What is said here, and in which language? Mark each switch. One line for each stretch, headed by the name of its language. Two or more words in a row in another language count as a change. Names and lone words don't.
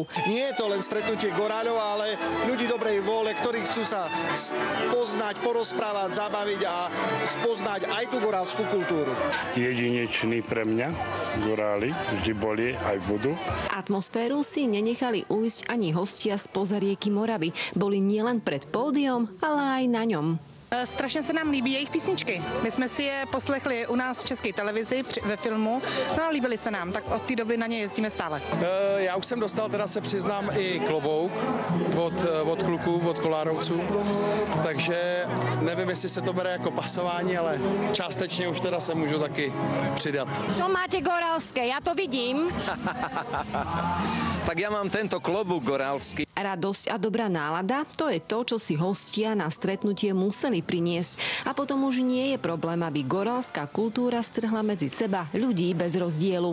Slovak: Nie je to len stretnutie goráľov, ale ľudí dobrej vôle, ktorí chcú sa spoznať, porozprávať, zabaviť a spoznať aj tú gorálskú kultúru. Jedinečný pre mňa, goráli, vždy boli, aj budú. Atmosféru si nenechali ujsť ani hostia spoza rieky Moravy. Boli nielen pred pódium, ale aj na ňom.
Czech: Strašně se nám líbí jejich písničky. My jsme si je poslechli u nás v České televizi ve filmu, no a líbily se nám, tak od té doby na ně jezdíme stále. Já už jsem dostal, teda se přiznám, i klobouk od kluků, od kolárovců, takže nevím, jestli se to bere jako pasování, ale částečně už teda se můžu taky přidat.
Slovak: Čo máte gorálske? Ja to vidím. Tak ja mám tento klobúk gorálsky. Radosť a dobrá nálada, to je to, čo si hostia na stretnutie museli priniesť. A potom už nie je problém, aby gorálska kultúra strhla medzi seba ľudí bez rozdielu.